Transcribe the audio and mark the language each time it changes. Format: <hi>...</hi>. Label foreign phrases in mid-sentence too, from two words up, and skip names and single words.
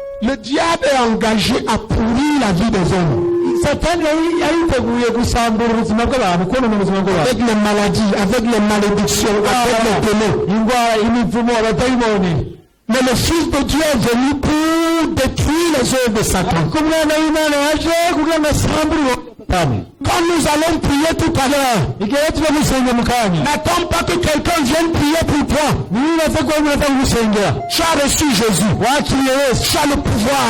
<fr>Le diable est engagé à pourrir la vie des hommes.</fr> <rn>Satani yiteguye gusambura ubuzima bw'abantu, konona ubuzima bw'abantu,</rn> <fr>avec les maladies, avec les malédictions, avec les démons,</fr> <rn>indwara, imivumo, abadayimoni.</rn> <fr>Mais le Fils de Dieu est venu pour détruire les œuvres de Satan. Quand nous allons prier tout à l'heure, n'attends pas que quelqu'un vienne prier pour toi. Tu as reçu Jésus. Tu as le pouvoir.</fr>